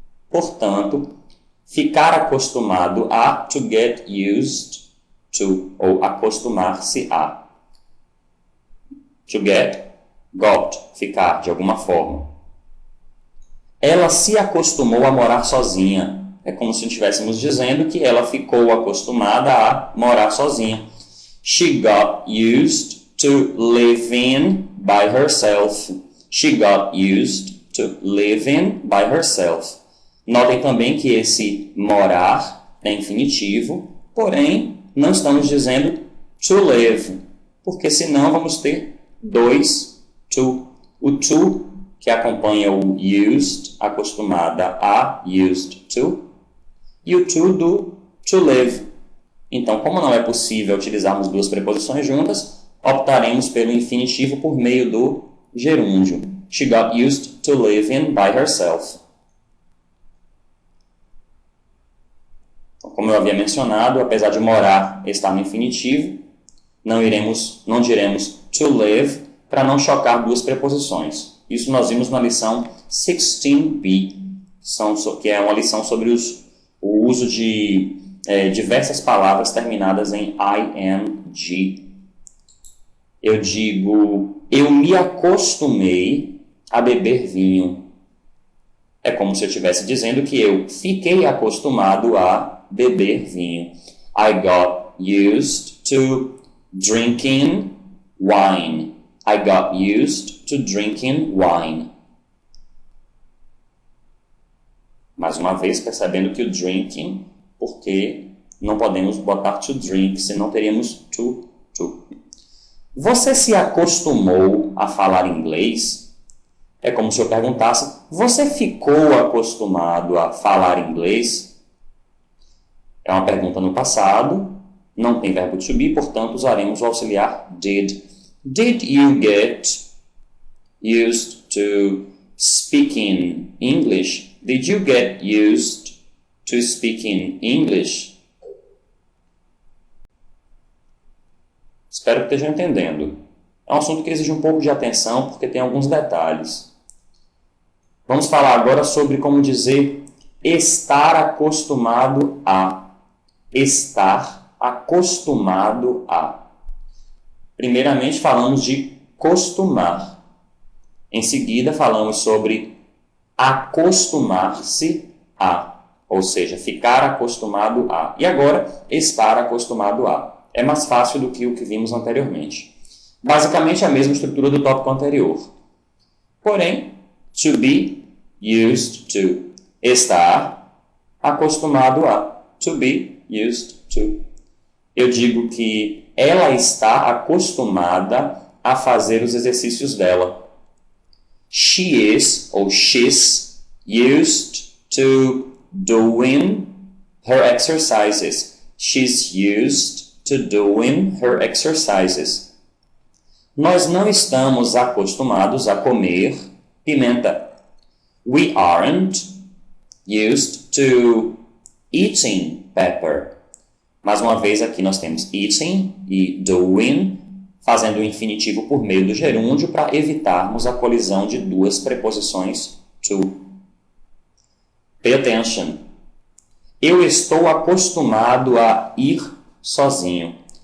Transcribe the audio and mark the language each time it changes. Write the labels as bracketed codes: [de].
[pt] Portanto, ficar acostumado a, [en] to get used to, [pt] ou acostumar-se a. [en] To get, got, [pt] ficar, de alguma forma. Ela se acostumou a morar sozinha. É como se estivéssemos dizendo que ela ficou acostumada a morar sozinha. [en] She got used to living by herself. She got used to living by herself. [pt] Notem também que esse morar é infinitivo, porém não estamos dizendo [en] to live, [pt] porque senão vamos ter dois to. O to, que acompanha o used, acostumada a, used to, e o to do to live. Então, como não é possível utilizarmos duas preposições juntas, optaremos pelo infinitivo por meio do gerúndio. [en] She got used to living by herself. [pt] Então, como eu havia mencionado, apesar de morar estar no infinitivo, não diremos [en] to live [pt] para não chocar duas preposições. Isso nós vimos na lição 16b, que é uma lição sobre o uso de diversas palavras terminadas em ing. Eu digo, eu me acostumei a beber vinho. É como se eu estivesse dizendo que eu fiquei acostumado a beber vinho. [en] I got used to drinking wine. I got used to drinking wine. [pt] Mais uma vez, percebendo que o drinking, porque não podemos botar to drink, senão teríamos to. Você se acostumou a falar inglês? É como se eu perguntasse, você ficou acostumado a falar inglês? É uma pergunta no passado, não tem verbo to be, portanto usaremos o auxiliar did. [en] Did you get used to speaking English? Did you get used to speaking English? [pt] Espero que estejam entendendo. É um assunto que exige um pouco de atenção porque tem alguns detalhes. Vamos falar agora sobre como dizer estar acostumado a. Estar acostumado a. Primeiramente falamos de costumar. Em seguida falamos sobre acostumar-se a, ou seja, ficar acostumado a. E agora, estar acostumado a. É mais fácil do que o que vimos anteriormente. Basicamente a mesma estrutura do tópico anterior. Porém, [en] to be used to. [pt] Estar acostumado a. [en] To be used to. [pt] Eu digo que ela está acostumada a fazer os exercícios dela. [en] She is, ou she's, used to doing her exercises. She's used to doing her exercises. [pt] Nós não estamos acostumados a comer pimenta. [en] We aren't used to eating pepper. [pt] Mais uma vez aqui nós temos eating e doing, fazendo o infinitivo por meio do gerúndio para evitarmos a colisão de duas preposições to. [en] Pay attention. [pt] Eu estou acostumado a ir sozinho.